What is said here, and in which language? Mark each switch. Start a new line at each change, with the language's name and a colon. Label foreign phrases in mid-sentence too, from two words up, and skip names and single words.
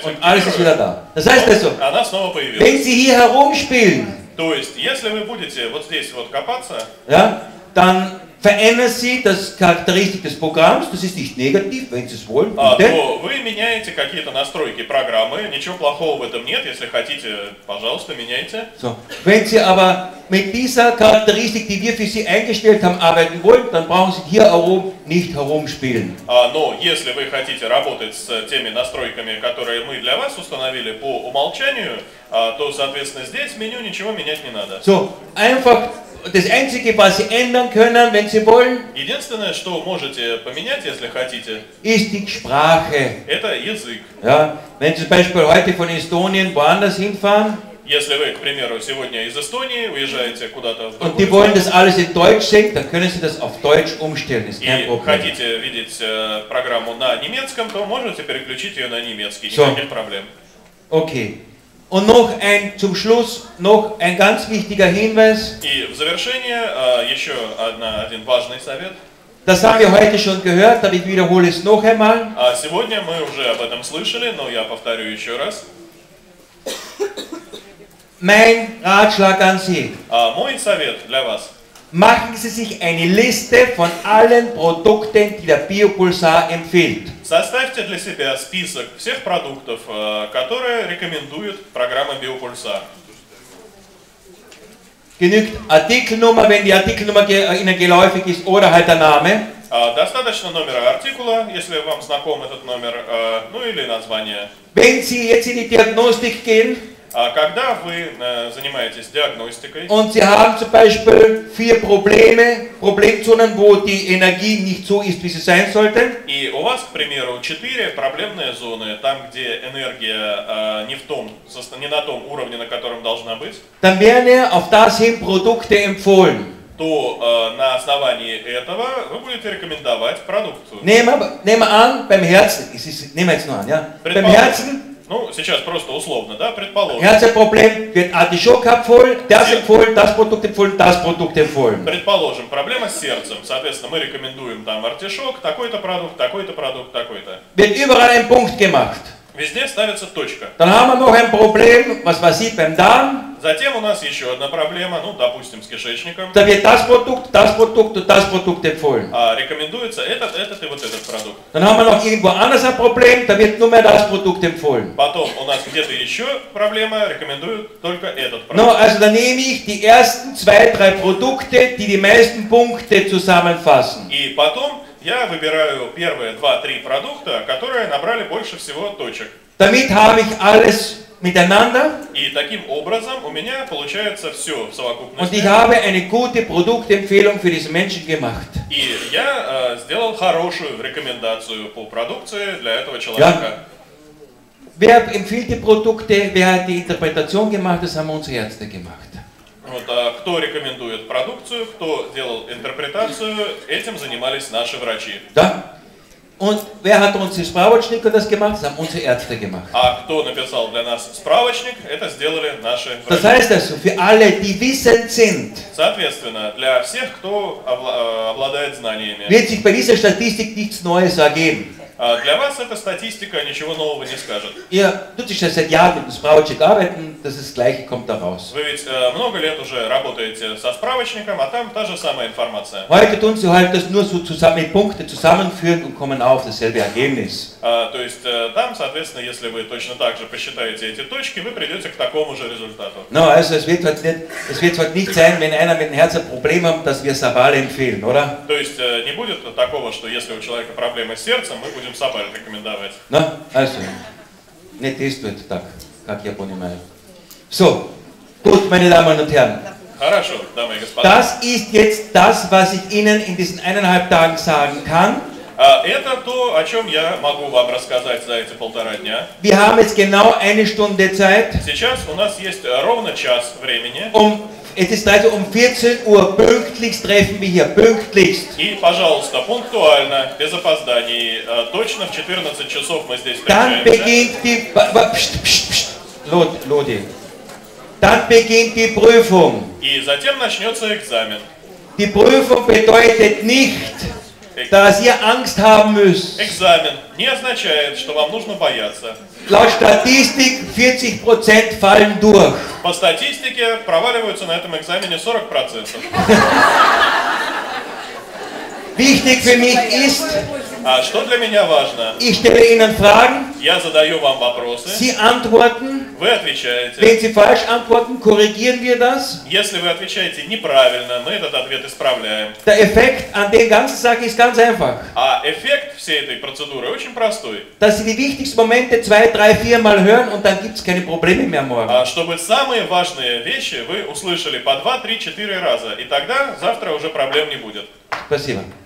German: und alles ist wieder
Russian: активирую,
German: da. Das heißt also,
Russian: она снова появилась.
German: wenn Sie hier herumspielen,
Russian: То есть, если вы будете вот здесь вот копаться,
German: ja, dann verändern Sie das Charakteristik des Programms, das ist nicht negativ, wenn Sie es wollen.
Russian: то вы меняете какие-то настройки программы, ничего плохого в этом нет, если хотите, пожалуйста, меняйте.
German: So. Wenn Sie aber mit dieser Charakteristik, die wir für Sie eingestellt haben, arbeiten wollen, dann brauchen Sie hier oben nicht herumspielen.
Russian: Но если вы хотите работать с теми настройками, которые мы для вас установили по умолчанию, то, соответственно, здесь в меню ничего менять не надо.
German: So, einfach das Einzige, was Sie ändern können, wenn Sie wollen,
Russian: Единственное, что можете поменять, если хотите,
German: ist die Sprache.
Russian: это язык.
German: Ja, wenn Sie zum Beispiel heute von Estonien woanders hinfahren
Russian: Если вы, к примеру, сегодня из Эстонии уезжаете куда-то в
German: und die
Russian: другую
German: wollen das
Russian: страну
German: alles in Deutsch sehen, dann können Sie das auf Deutsch umstellen. Ist kein
Russian: и
German: Problem.
Russian: хотите видеть программу на немецком, то можете переключить ее на немецкий,
German: So.
Russian: никаких проблем.
German: Okay. Und zum Schluss noch ein ganz wichtiger Hinweis.
Russian: И в завершение еще один важный совет.
German: Das haben wir heute schon gehört, aber ich wiederhole es noch einmal.
Russian: Сегодня мы уже об этом слышали, но я повторю еще раз.
German: Mein Ratschlag an Sie.
Russian: Мой совет для вас.
German: Machen Sie sich eine Liste von allen Produkten, die der Biopulsar empfiehlt.
Russian: Составьте для себя список всех продуктов, которые рекомендует программа Biopulsar.
German: Genügt Artikelnummer, wenn die Artikelnummer Ihnen geläufig ist, oder halt der Name.
Russian: Достаточно номера артикула, если вам знаком этот номер, ну или название.
German: Wenn Sie jetzt in die Diagnostik gehen
Russian: Когда вы занимаетесь диагностикой,
German: und Sie haben zum Beispiel 4 Problemzonen, wo die Energie nicht so ist, wie sie sein sollte,
Russian: и у вас, к примеру, 4 проблемные зоны, там, где энергия не на том уровне, на котором должна быть,
German: dann werden auf das hin Produkte empfohlen.
Russian: то на основании этого вы будете рекомендовать продукцию.
German: Nehmen wir an, beim Herzen, nehmen wir jetzt nur an, ja? Beim Herzen,
Russian: Ну, сейчас просто условно, да, предположим.
German: Herzproblem wird Artischok empfohlen, das empfohlen, das Produkt empfohlen, das Produkt empfohlen.
Russian: Предположим, проблема с сердцем. Соответственно, мы рекомендуем там артишок, такой-то продукт, такой-то продукт, такой-то.
German: Wird überall ein Punkt gemacht.
Russian: Везде ставится точка.
German: Dann haben wir noch ein Problem, was weiß ich, beim Darm.
Russian: Затем у нас еще одна проблема, ну, допустим, с кишечником.
German: Da wird das Produkt und das Produkt empfohlen.
Russian: Рекомендуется этот и вот этот продукт.
German: Dann haben wir noch irgendwo anders ein Problem, da wird nur mehr das Produkt empfohlen.
Russian: Потом у нас где-то еще проблема, рекомендуют только этот продукт.
German: No, also dann nehme ich die ersten 2, 3 Produkte, die die meisten Punkte zusammenfassen.
Russian: И потом я выбираю первые 2-3 продукта, которые набрали больше всего точек.
German: Damit habe ich alles miteinander
Russian: И таким образом у меня получается все в
German: und
Russian: совокупности.
German: ich habe eine gute Produktempfehlung für diesen Menschen gemacht.
Russian: И я сделал хорошую рекомендацию по продукции для этого человека.
German: Wer empfiehlt die Produkte, wer hat die Interpretation gemacht, das haben unsere Ärzte gemacht.
Russian: Вот, кто рекомендует продукцию, кто делал интерпретацию, этим занимались наши врачи. Да?
German: Und wer hat uns die Spravotschnicker das gemacht? Das haben unsere Ärzte gemacht.
Russian: А кто написал для нас справочник, это сделали наши
German: Das
Russian: врачи.
German: heißt also, für alle, die wissend sind,
Russian: Соответственно, для всех, кто обладает знаниями,
German: wird sich bei dieser Statistik nichts Neues ergeben.
Russian: для вас эта статистика ничего нового не скажет.
German: Ihr tut sich das seit Jahren mit dem Spravotschnick arbeiten, das ist das Gleiche kommt da raus.
Russian: Вы ведь много лет уже работаете со справочником, а там та же самая информация.
German: Heute tun sie halt das nur so zusammen mit Punkte zusammenführen und kommen auf dasselbe Ergebnis.
Russian: То есть там, соответственно, если вы точно так же посчитаете эти точки, вы придете к такому же результату.
German: No, also es wird halt nicht sein, wenn einer mit dem Herz ein Problem hat, dass wir Sabal empfehlen, oder?
Russian: То есть не будет такого, что если у человека проблемы с сердцем, мы будем Сабаль рекомендовать.
German: No, also, nicht
Russian: действует так, как я понимаю.
German: So, gut, meine Damen und Herren.
Russian: Хорошо, дамы и господа.
German: Das ist jetzt das, was ich Ihnen in diesen 1,5 Tagen sagen kann.
Russian: Это то, о чем я могу вам рассказать за эти 1,5 дня.
German: Wir haben jetzt genau 1 Stunde Zeit.
Russian: Сейчас у нас есть ровно час времени.
German: Es ist also um 14 Uhr, pünktlichst treffen wir hier, pünktlichst.
Russian: И, пожалуйста, пунктуально, без опозданий, точно в 14 часов мы здесь
German: Dann
Russian: встречаемся.
German: beginnt die... Lodi. Dann beginnt die Prüfung.
Russian: И затем начнется экзамен.
German: Die Prüfung bedeutet nicht, dass ihr Angst haben müsst.
Russian: Экзамен не означает, что вам нужно бояться.
German: Laut Statistik 40% fallen durch.
Russian: По статистике проваливаются на этом экзамене 40%.
German: Wichtig für mich ist,
Russian: А что для меня важно?
German: ich stelle Ihnen Fragen,
Russian: Я задаю вам вопросы,
German: Sie antworten.
Russian: вы отвечаете.
German: Wenn Sie falsch antworten, korrigieren wir das.
Russian: Если вы отвечаете неправильно, мы этот ответ исправляем.
German: Der Effekt an der ganzen Sache ist ganz einfach.
Russian: А эффект всей этой процедуры очень простой.
German: Dass Sie die wichtigsten Momente 2, 3, 4 Mal hören und dann gibt es keine Probleme mehr morgen.
Russian: Чтобы самые важные вещи вы услышали по 2, 3, 4 раза. И тогда завтра уже проблем не будет. Спасибо.